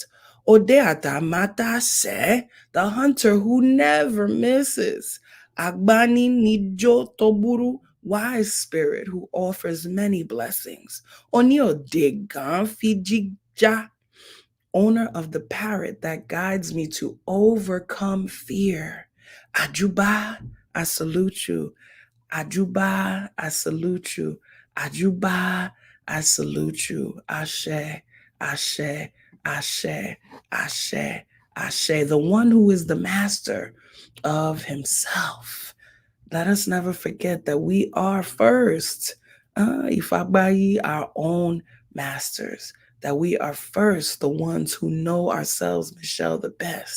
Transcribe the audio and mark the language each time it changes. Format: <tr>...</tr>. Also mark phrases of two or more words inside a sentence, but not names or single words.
<yo>Odeata Mata Se,</yo> <en>the hunter who never misses.</en> <yo>Agbani Nijo Toburu,</yo> <en>wise spirit who offers many blessings.</en> <yo>Onio Degan Fijija,</yo> <en>owner of the parrot that guides me to overcome fear.</en> <yo>Ajuba,</yo> <en>I salute you. Ajuba, I salute you. Ajuba, I salute you.</en> <yo>Ashe, Ashe, Ashe, Ashe, Ashe,</yo> <en>the one who is the master of himself. Let us never forget that we are first, Ifabayi, our own masters, that we are first the ones who know ourselves, Michelle, the best.</en>